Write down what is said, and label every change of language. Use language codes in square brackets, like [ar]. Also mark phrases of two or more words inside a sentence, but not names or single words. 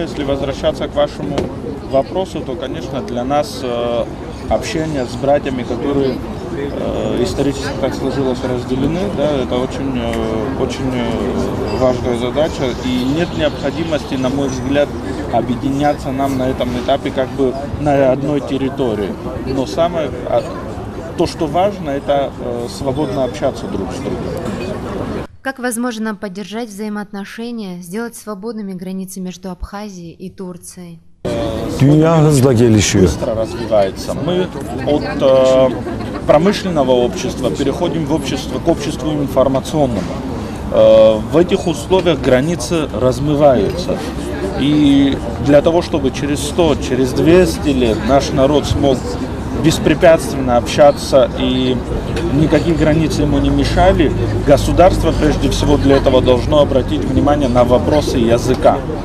[ru] Если возвращаться к вашему вопросу, то, конечно, для нас общение с братьями, которые исторически так сложилось разделены, да, это очень важная задача, и нет необходимости, на мой взгляд, объединяться нам на этом этапе на одной территории. Но то, что важно, это свободно общаться друг с другом. Как возможно поддержать взаимоотношения, сделать свободными границы между Абхазией и Турцией? [tr] Dünya hızla gelişiyor. [ru] Быстро развивается. Мы от промышленного общества переходим к обществу информационному. В этих условиях границы размываются. И для того, чтобы через 100, через 200 лет наш народ смог беспрепятственно общаться и никакие границы ему не мешали, государство прежде всего для этого должно обратить внимание на вопросы языка.